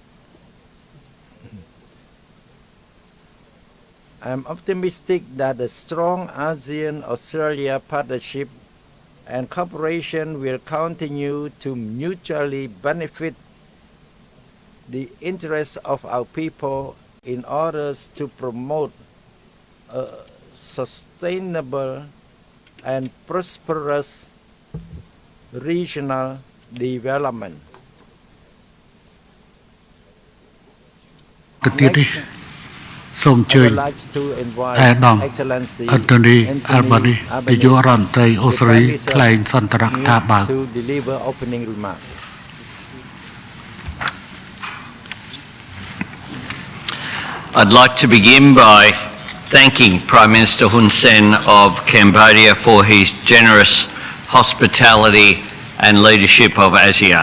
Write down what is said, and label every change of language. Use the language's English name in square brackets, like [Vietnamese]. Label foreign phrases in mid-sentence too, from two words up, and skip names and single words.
[English] I am optimistic that the strong ASEAN-Australia partnership and cooperation will continue to mutually benefit the interests of our people in order to promote a sustainable and prosperous regional development. [Khmer] សូមអញ្ជើញអាដាម Anthony Albanese នាយករដ្ឋមន្ត្រីអូស្ត្រាលីថ្លែងសន្ទរកថាបើក [English] I'd like to begin by thanking Prime Minister Hun Sen of Cambodia for his generous hospitality and leadership of ASEAN.